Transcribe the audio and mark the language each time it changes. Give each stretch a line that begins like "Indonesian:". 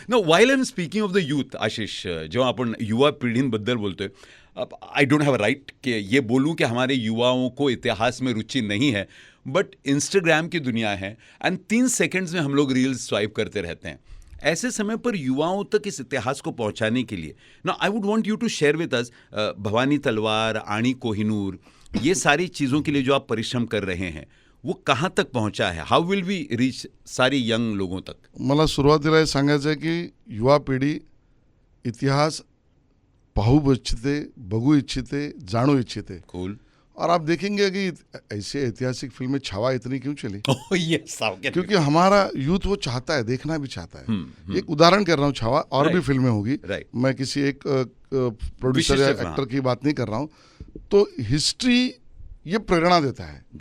English: Now, while I'm speaking of the youth,
Hindi: Ashish,
Marathi: जो आपण युवा पिढींबद्दल बोलतोय,
English: I don't have a right
Hindi: कि ये बोलूं कि हमारे युवाओं को इतिहास में रुचि नहीं है, बट इंस्टाग्राम की दुनिया है एंड 3 सेकंड्स में हम लोग रील्स स्वाइप करते रहते हैं। ऐसे समय पर युवाओं तक इस इतिहास को पहुंचाने के लिए ना,
English: I would want you to share with us,
Hindi: Bhavani तलवार, आणी कोहिनूर, ये सारी चीज़ों के लिए जो आप परिश्रम कर रहे हैं, वो कहाँ तक पहुंचा है?
English: How will we reach सारी young लोगों तक?
Marathi: मला सुरुवातीला हे सांगायचं आहे की युवा पिढी इतिहास पाहू इच्छिते, बघू इच्छिते, जाणू इच्छिते।
English: Cool.
Hindi: और आप देखेंगे कि ऐसे ऐतिहासिक फिल्में छावा इतनी क्यों चली?
English: Oh yes,
Hindi: क्योंकि हमारा यूथ वो चाहता है, देखना भी चाहता है। एक उदाहरण कर रहा हूँ, छावा और भी फिल्में होगी, मैं किसी एक प्रोड्यूसर या एक्टर की बात नहीं कर रहा हूँ। तो हिस्ट्री ये प्रेरणा देता है